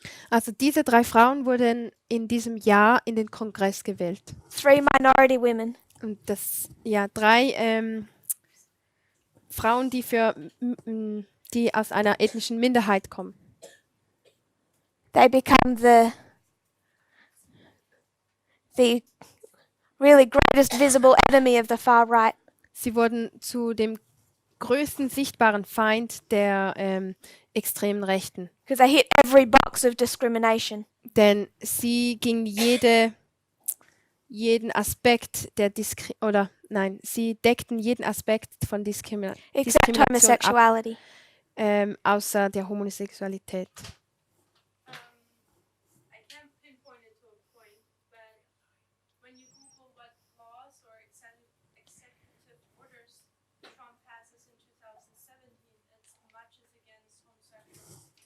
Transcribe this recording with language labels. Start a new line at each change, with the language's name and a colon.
German: Also diese 3 Frauen wurden in diesem Jahr in den Kongress gewählt.
English: 3 minority women.
German: Und das, ja, 3 Frauen, die aus einer ethnischen Minderheit kommen.
English: They become the really greatest visible enemy of the far right.
German: Sie wurden zu dem größten sichtbaren Feind der extremen Rechten.
English: Because they hit every box of discrimination.
German: Denn sie ging jeden Aspekt der sie deckten jeden Aspekt von
English: Except
German: Diskrimination ab,
English: homosexuality.
German: außer der Homosexualität.
English: I can't pinpoint it to a point, but when you Google what laws or executive orders Trump passes in 2017, it's much as against homosexuals.